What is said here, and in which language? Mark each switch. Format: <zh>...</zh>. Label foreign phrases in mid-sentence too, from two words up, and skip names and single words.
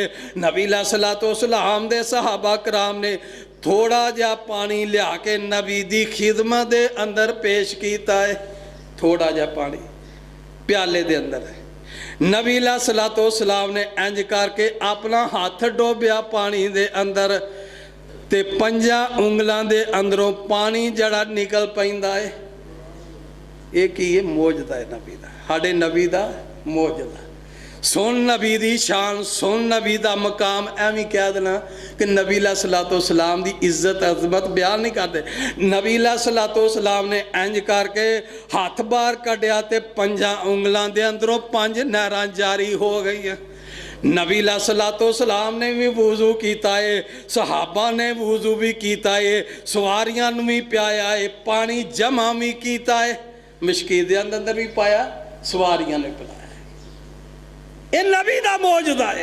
<pa>نبی</pa> <ar>علیہ الصلوۃ والسلام</ar> <pa>دے صحابہ کرام نے تھوڑا جا پانی لیا کے نبی دی خدمت دے اندر پیش کیتا ہے، تھوڑا جا پانی پیالے دے اندر ہے۔ نبی</pa> <ar>علیہ الصلوۃ والسلام</ar> <pa>نے انج کر کے اپنا ہاتھ ڈوبیا پانی دے اندر تے 5 انگلاں دے اندروں پانی جڑا نکل پیندا ہے۔ یہ کی ہے؟ معجزہ ہے نبی دا، ہاڈے نبی دا معجزہ۔ سن نبی دی شان، سن نبی دا مقام، ایویں کہہ دینا کہ نبی</pa> <ar>علیہ الصلوۃ والسلام</ar> <pa>دی عزت عظمت بیان نہیں کرتے۔ نبی</pa> <ar>علیہ الصلوۃ والسلام</ar> <pa>نے انج کر کے ہاتھ باہر کڈیا تے 5 انگلاں دے اندروں 5 نہراں جاری ہو گئی ہیں۔ نبی</pa> <ar>علیہ الصلوۃ والسلام</ar> <pa>نے بھی وضو کیتا ہے، صحابہ نے وضو بھی کیتا ہے، سواریاں نے بھی پیایا ہے، پانی جمع بھی کیتا ہے، مشکی دے اندر بھی پایا، سواریاں نے پلایا۔ یہ نبی دا معجزہ ہے۔</pa>